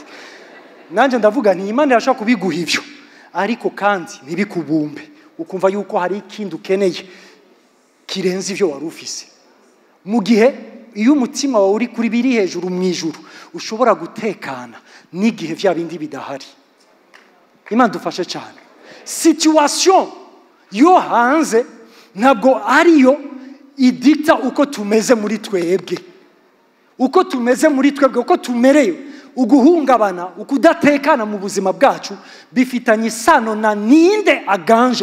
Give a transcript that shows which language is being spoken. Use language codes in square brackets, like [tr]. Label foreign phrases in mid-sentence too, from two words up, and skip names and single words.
[rn] Nanje ndavuga nti Imana yashaka kubiguha ivyo, ariko kandi ntibikubumbe ukumva yuko hari ikindi ukeneye kirenze ivyo wari ufise. Mu gihe iyo umutima wawe uri kuri biri hejuru mu ijuru ushobora gutekana n'igihe vya bindi bidahari. Imana dufashe cyane. Situation yo hanze ntabwo ariyo idikta uko tumeze muri twebwe. Uko tumeze muri twebwe, uko tumereye, uguhungabana, ukudatekana mu buzima bwacu bifitanye isano na ninde aganje.